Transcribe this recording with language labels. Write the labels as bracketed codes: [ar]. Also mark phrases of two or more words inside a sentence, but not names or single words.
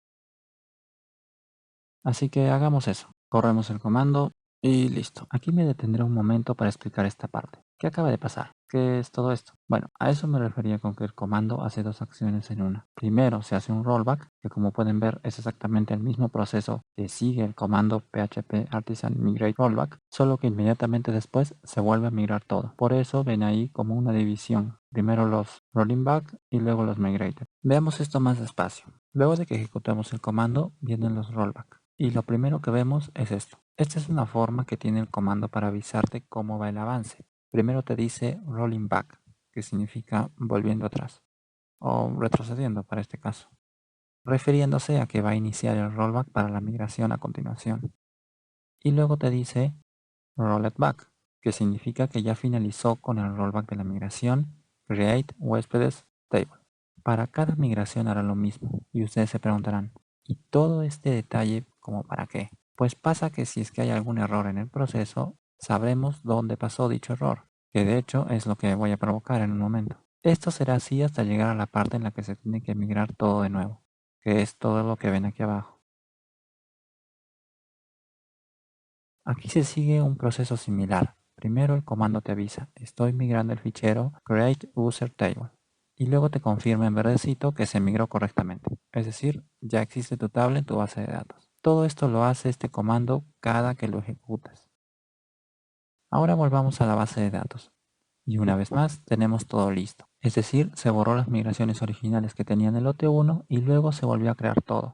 [es] Así que hagamos eso. Corremos el comando y listo. Aquí me detendré un momento para explicar esta parte. ¿Qué acaba de pasar? ¿Qué es todo esto? Bueno, a eso me refería con que el comando hace dos acciones en una. Primero se hace un rollback, que como pueden ver es exactamente el mismo proceso que sigue el comando php artisan migrate rollback, solo que inmediatamente después se vuelve a migrar todo. Por eso ven ahí como una división. Primero los [en] rolling back [es] y luego los migrated. Veamos esto más despacio. Luego de que ejecutamos el comando, vienen los rollback. Y lo primero que vemos es esto. Esta es una forma que tiene el comando para avisarte cómo va el avance. Primero te dice [en] rolling back, [es] que significa volviendo atrás, o retrocediendo para este caso, refiriéndose a que va a iniciar el rollback para la migración a continuación. Y luego te dice [en] rolled back, [es] que significa que ya finalizó con el rollback de la migración, create huéspedes Table. Para cada migración hará lo mismo y ustedes se preguntarán, ¿y todo este detalle como para qué? Pues pasa que si es que hay algún error en el proceso, sabremos dónde pasó dicho error, que de hecho es lo que voy a provocar en un momento. Esto será así hasta llegar a la parte en la que se tiene que migrar todo de nuevo, que es todo lo que ven aquí abajo. Aquí se sigue un proceso similar. Primero el comando te avisa, estoy migrando el fichero create user table, y luego te confirma en verdecito que se migró correctamente, es decir, ya existe tu tabla en tu base de datos. Todo esto lo hace este comando cada que lo ejecutas. Ahora volvamos a la base de datos. Y una vez más tenemos todo listo. Es decir, se borró las migraciones originales que tenían el lote 1 y luego se volvió a crear todo.